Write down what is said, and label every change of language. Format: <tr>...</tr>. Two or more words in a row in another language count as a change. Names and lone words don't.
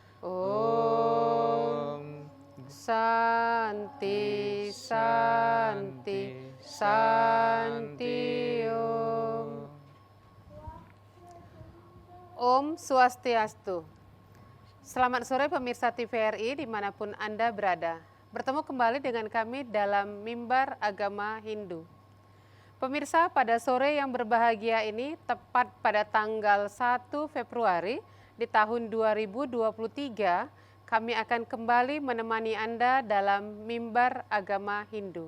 <sa>Om Santi Santi Santi Om.</sa> <id>Om Swastiastu. Selamat sore pemirsa TVRI dimanapun Anda berada. Bertemu kembali dengan kami dalam Mimbar Agama Hindu. Pemirsa, pada sore yang berbahagia ini tepat pada tanggal 1 Februari di tahun 2023, kami akan kembali menemani Anda dalam Mimbar Agama Hindu.</id>